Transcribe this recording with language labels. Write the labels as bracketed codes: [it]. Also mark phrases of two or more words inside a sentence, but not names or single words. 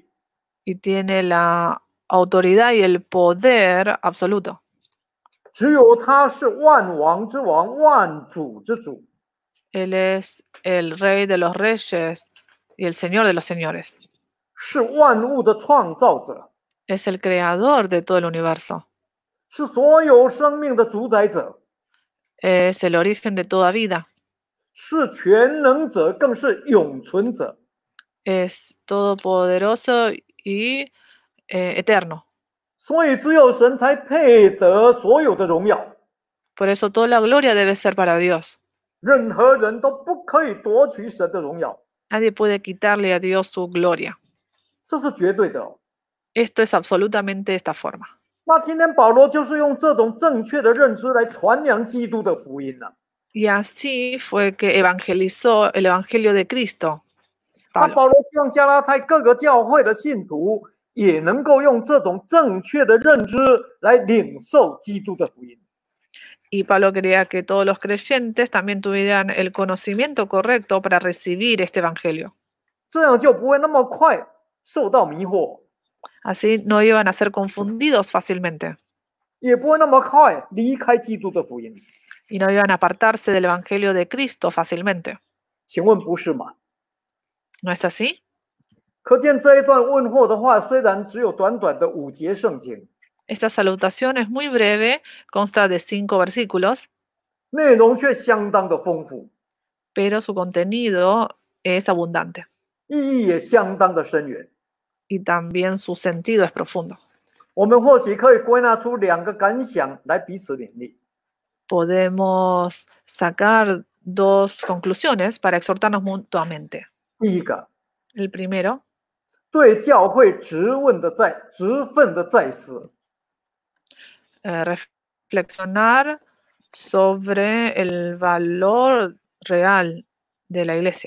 [es] Y tiene la autoridad y el poder absoluto. [zh] 只有他是万王之王，万主之主。 [es] Él es el rey de los reyes y el señor de los señores. [zh] 是万物的创造者， [es] Es el creador de todo el universo. [zh] 是所有生命的主宰者， [es] Es el origen de toda vida. [zh] 是全能者，更是永存者。 [es] Es todopoderoso y eterno. [zh] 所以只有神才配得所有的荣耀， [es] Por eso toda la gloria debe ser para Dios. [zh] 任何人都不可以夺取神的荣耀， [es] Nadie puede quitarle a Dios su gloria. [zh] 这是绝对的哦。 [es] Esto es absolutamente de esta forma. [zh] 那今天保罗就是用这种正确的认知来传扬基督的福音了。 [es] Y así fue que evangelizó el Evangelio de Cristo. [zh] 那保罗希望加拉太各个教会的信徒也能够用这种正确的认知来领受基督的福音。 [es] Y Pablo quería que todos los creyentes también tuvieran el conocimiento correcto para recibir este evangelio. [zh] 这样就不会那么快受到迷惑， [es] Así no iban a ser confundidos fácilmente [zh] 也不会那么快离开基督的福音。 [es] y no iban a apartarse del evangelio de Cristo fácilmente. [zh] 请问不是吗？ [es] ¿No es así? [zh] 可见这一段问候的话，虽然只有短短的5节圣经， [es] Esta salutación es muy breve, consta de 5 versículos, [zh] 内容却相当的丰富， [es] pero su contenido es abundante [zh] 意义也相当的深远。 [es] y también su sentido es profundo. [zh] 我们或许可以归纳出2个感想来彼此勉励。 [es] Podemos sacar 2 conclusiones para exhortarnos mutuamente. [zh] 第一个， [es] El primero, [zh] 对教会职分的再思， [es] reflexionar sobre el valor real de la iglesia,